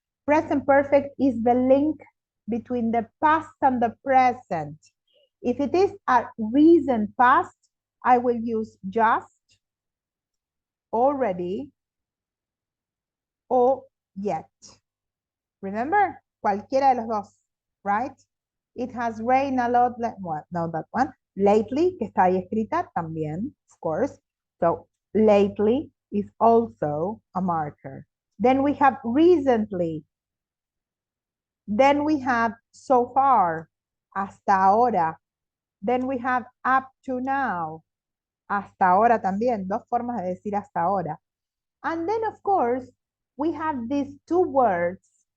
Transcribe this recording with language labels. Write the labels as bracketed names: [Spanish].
[English] Present perfect is the link between the past and the present. If it is a recent past, I will use just, already, or yet. [Spanish] Remember, cualquiera de los dos, right? [English] It has rained a lot, well, no, that one. [Spanish] Lately, que está ahí escrita también, [English] of course. So, lately is also a marker. Then we have recently. Then we have so far, [Spanish] hasta ahora. [English] Then we have up to now, [Spanish] hasta ahora también. 2 formas de decir hasta ahora. [English] And then, of course, we have these 2 words.